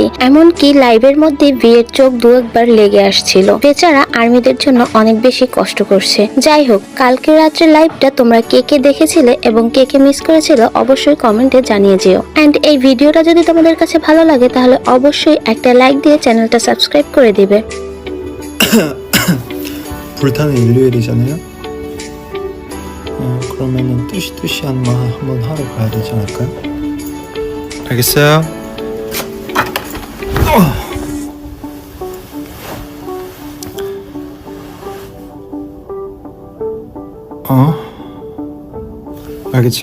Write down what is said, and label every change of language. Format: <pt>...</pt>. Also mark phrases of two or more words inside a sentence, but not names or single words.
<bn>এমনকি লাইভের মধ্যে বি এর চোখ দু একবার লেগে আসছিল। বেচারা আর্মিদের জন্য অনেক বেশি কষ্ট করছে। যাই হোক, কালকে রাত্রে লাইভটা তোমরা কে কে দেখেছিলে এবং কে কে মিস করেছিল অবশ্যই কমেন্টে জানিয়ে যেও। এন্ড এই ভিডিওটা যদি তোমাদের কাছে ভালো লাগে তাহলে অবশ্যই একটা লাইক দিয়ে চ্যানেলটা সাবস্ক্রাইব করে দিবে।</bn> <ko>불타는 일요일이잖아요. 그러면은 뚜시뚜시한 마 한번 하러 가야 되지 않을까요? 알겠어요. 알겠죠.</ko>